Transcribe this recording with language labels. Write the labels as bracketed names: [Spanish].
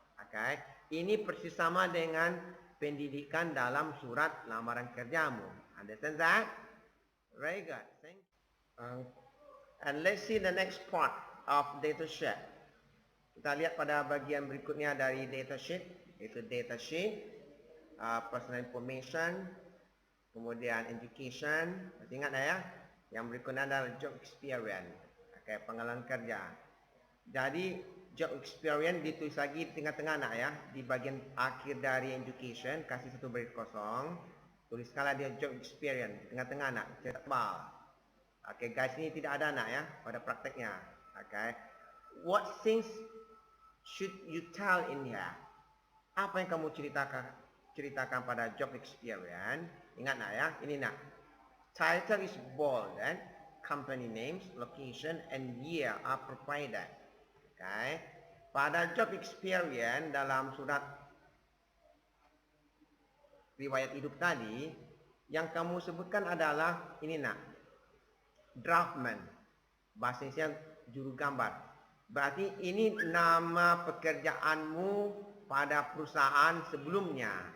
[Indonesian] Okay, ini persis sama dengan pendidikan dalam surat lamaran kerjamu. [English] Understand that? Very good. Thank you. And let's see the next part of data sheet. [Indonesian] Kita lihat pada bagian berikutnya dari data sheet, yaitu data sheet, personal information, kemudian education. Masih ingat ya? Yang berikutnya adalah job experience, okay, pengalaman kerja. Jadi job experience ditulis lagi di tengah-tengah nak ya, di bagian akhir dari education kasih satu baris kosong, tuliskanlah dia job experience di tengah-tengah nak, cetak tebal. Okay guys, ini tidak ada nak ya pada prakteknya. [English] Okay, what things should you tell in here? [Indonesian] Apa yang kamu ceritakan pada job experience? Ingat nak ya, ini nak. [English] Title is bold, and company names, location, and year are provided. Okay. [Indonesian] Pada job experience dalam surat riwayat hidup tadi, yang kamu sebutkan adalah ini nak, draftman, bahasanya juru gambar. Berarti ini nama pekerjaanmu pada perusahaan sebelumnya.